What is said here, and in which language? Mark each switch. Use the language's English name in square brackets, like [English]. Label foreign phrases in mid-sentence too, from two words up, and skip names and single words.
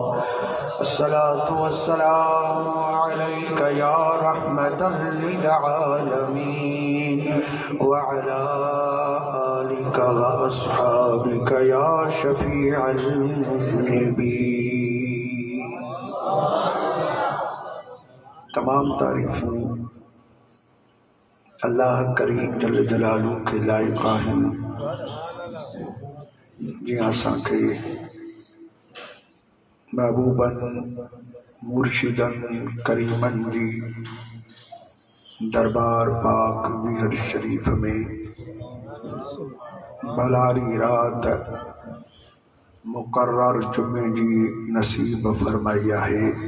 [Arabic] الصلاة والسلام عليك يا رحمةً للعالمين وعلى آلك وأصحابك يا شفيع المذنبين. [Sindhi] तमाम तारीफ़ूं अल्लाह करीम [Arabic] جل جلاله [Sindhi] के लायक़ आहिनि जीअं असांखे महबूबन मुर्शिदन करीमन जी दरबार पाक वीहर शरीफ में भलारी रात मुकर्रर जुमे जी नसीब फरमाई आहे।